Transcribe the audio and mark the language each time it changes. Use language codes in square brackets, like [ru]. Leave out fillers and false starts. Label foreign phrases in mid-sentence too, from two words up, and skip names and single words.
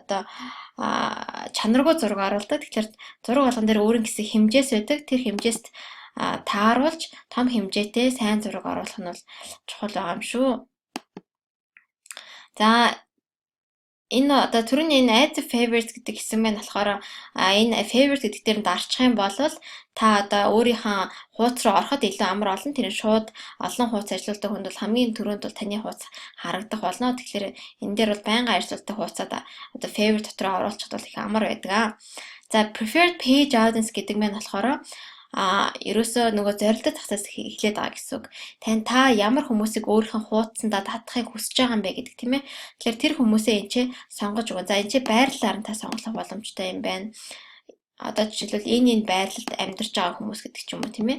[mn] Одоо чанаргүй зураг оруулдаг. Тэгэхээр зураг болгон дээр өөрийн гэсэн хэмжээс байдаг. Тэр хэмжээст тааруулж том хэмжээтэй сайн зураг оруулах нь бол чухал байгаа юм шүү. За энэ одоо түрүүний энэ [en] add favorites [mn] гэдэг хэсэг маань болохоор энэ favorite гэдэг дээр дарчих юм бол та одоо өөрийнхөө хуудас руу ороход илүү амар олон. Тэр нь шууд олон хуудас ажилладаг хүнд бол хамгийн түрүүнд бол таны хуудас харагдах болно. Тэгэхээр энэ дээр бол байнга ажилладаг хуудасад одоо favorite дотроо оруулчихад бол их амар байдаг. За [en] preferred page audience [mn] гэдэг маань болохоор ерөөсөө нөгөө зорилттой тахсаас эхлээд байгаа гэсэн үг. Та ямар хүмүүсийг өөрийнхөө хуудсандаа татахыг хүсэж байгаа юм бэ гэдэг тийм ээ. Тэгэхээр тэр хүмүүсээ энэ ч сонгож өгөө. За энэ ч байрлалаар нь та сонголох боломжтой юм байна. Одоо жишээлбэл энэ байрлалд амьдарч байгаа хүмүүс гэдэг ч юм уу тийм ээ.